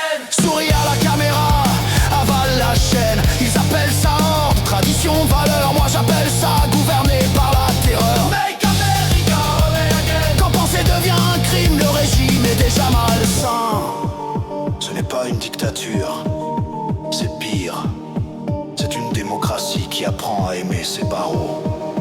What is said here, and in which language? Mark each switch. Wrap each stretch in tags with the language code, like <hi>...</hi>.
<fr>Souris à la caméra, avale la chaîne. Ils appellent ça ordre, tradition, valeur. Moi j'appelle ça gouverner par la terreur.</fr> <en>Make America obey again.</en> <fr>Quand penser devient un crime, le régime est déjà malsain. Ce n'est pas une dictature, c'est pire. C'est une démocratie qui apprend à aimer ses barreaux.</fr>